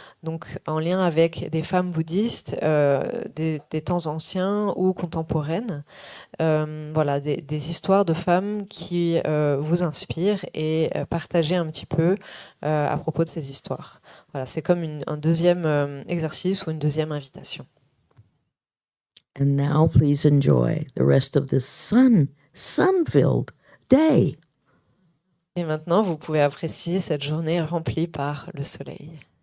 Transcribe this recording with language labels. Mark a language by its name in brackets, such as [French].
[French] Donc en lien avec des femmes bouddhistes, des temps anciens ou contemporaines. Voilà, des histoires de femmes qui vous inspirent et partagez un petit peu à propos de ces histoires. Voilà, c'est comme un deuxième exercice ou une deuxième invitation. [English] And now please enjoy the rest of this sun-filled day. [French] Et maintenant, vous pouvez apprécier cette journée remplie par le soleil.